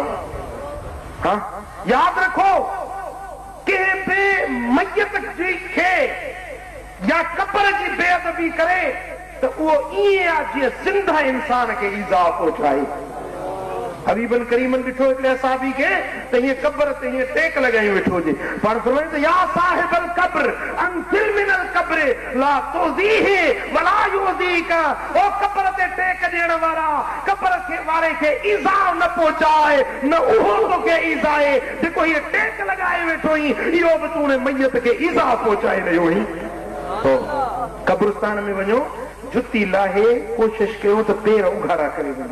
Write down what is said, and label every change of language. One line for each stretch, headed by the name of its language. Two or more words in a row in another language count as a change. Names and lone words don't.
Sindhi: हा यादि रखो कंहिं बि मैयत खे या कबर जी बेअदबी करे त उहो ईअं आहे जीअं ज़िंदा इंसान खे ईज़ा पहुचाए। हबीबन करीमन ॾिठो हिकिड़े सहाबी खे त हीअं कबर ते हीअं टेक लॻाई वेठो हुजे। पाण फरमाईं त
Arabic: يا صاحب القبر انزل من القبر لا تؤذيه ولا يؤذيك.
Sindhi: ओ कबर ते टेक ॾियण वारा कबर खे वारे खे ईज़ा न पहुचाए न उहो तोखे ईज़ा आहे जेको हीअ टेक लॻाए वेठो ई इहो बि तूं मैयत खे ईज़ा पहुचाए रहियो आहीं। कब्रिस्तान में वञो जुती लाहे कोशिश कयो त पेर उघाड़ा करे वञो।